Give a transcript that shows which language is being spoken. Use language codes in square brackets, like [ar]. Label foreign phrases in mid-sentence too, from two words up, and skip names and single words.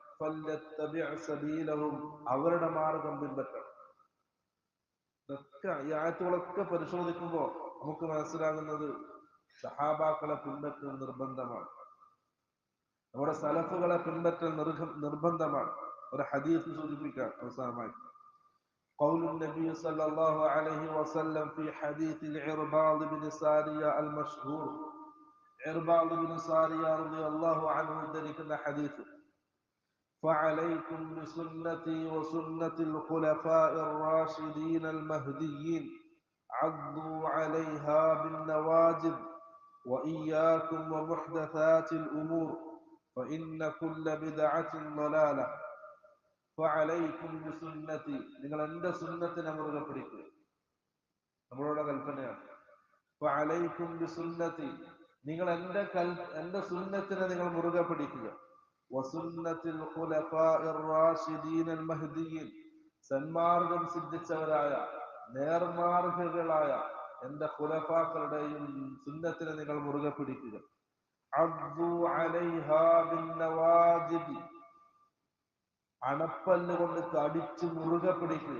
[ml] അവരുടെ മാർഗം പിൻപറ്റണം. ഇതൊക്കെ ഈ ആയത്തുകളൊക്കെ പരിശോധിക്കുമ്പോൾ നമുക്ക് മനസ്സിലാകുന്നത് സഹാബാക്കളെ പിൻപറ്റൽ നിർബന്ധമാണ്, നമ്മുടെ സലഫുകളെ പിൻപറ്റൽ നിർബന്ധമാണ്. ഒരു ഹദീസ് സൂചിപ്പിക്കാം അവസാനമായി. [ar] قول النبي صلى الله عليه وسلم في حديث العرباض بن سارية المشهور. عرباض بن سارية رضي الله عنه ذلك الحديث: فعليكم بسنتي وسنة الخلفاء الراشدين المهديين عضوا عليها بالنواجذ وإياكم ومحدثات الأمور فإن كل بدعة ضلالة فعليكم بسنتي. [ml] നിങ്ങൾ എൻ്റെ സുന്നത്തിനെ മുറുകെ പിടിക്കുക, നമ്മളോട് കൽപ്പനയാണ്. [ar] فعليكم بسنتي, [ml] നിങ്ങൾ എൻ്റെ സുന്നത്തിനെ നിങ്ങൾ മുറുകെ പിടിക്കുക. [ar] وسنة الخلفاء الراشدين المهديين, [ml] സന്മാർഗം സിദ്ധിച്ചവരായ നേർമാർഗികളായ എൻ്റെ ഖുലഫാക്കളുടെയും സുന്നത്തിനെ നിങ്ങൾ മുറുകെ പിടിക്കുക. [ar] عضوا عليها بالنواجذ, [ml] അണപ്പല്ല് കൊണ്ട് കടിച്ചു മുറുകെ പിടിക്കുക.